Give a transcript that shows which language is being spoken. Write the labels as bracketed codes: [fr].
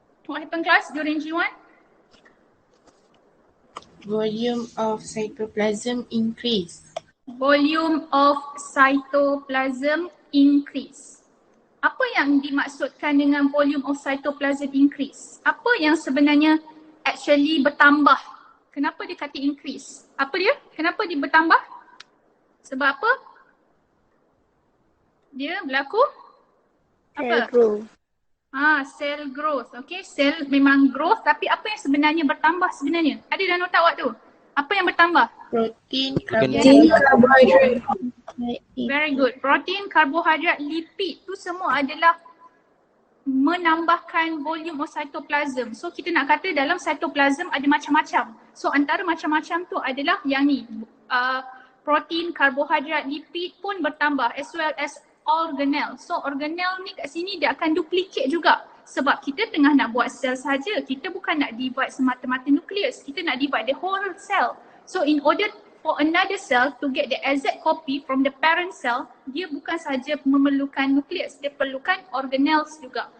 [en] What happened class during G1? Volume of cytoplasm increase. Volume of cytoplasm increase. [ms] Apa yang dimaksudkan dengan [en] volume of cytoplasm increase? [ms] Apa yang sebenarnya [en] actually [ms] bertambah? Kenapa dia kata [en] increase? [ms] Apa dia? Kenapa dia bertambah? Sebab apa? Dia berlaku? Apa? [en] Cell growth. Cell growth. [ms] Okay, cell memang growth, tapi apa yang sebenarnya bertambah sebenarnya? Ada dalam nota awak tu? Apa yang bertambah? [en] Protein, carbohydrate. Very good. [ms] Protein, karbohidrat, lipid tu semua adalah menambahkan [en] volume of cytoplasm. [ms] So kita nak kata dalam cytoplasm ada macam-macam. So antara macam-macam tu adalah yang ni. Protein, karbohidrat, lipid pun bertambah [en] as well as organelle. [ms] So organelle ni kat sini dia akan duplicate juga. Sebab kita tengah nak buat sel saja. Kita bukan nak divide semata-mata nukleus. Kita nak divide [en] the whole cell. So in order for another cell to get the exact copy from the parent cell, [ms] dia bukan saja memerlukan nukleus, dia perlukan organelles juga.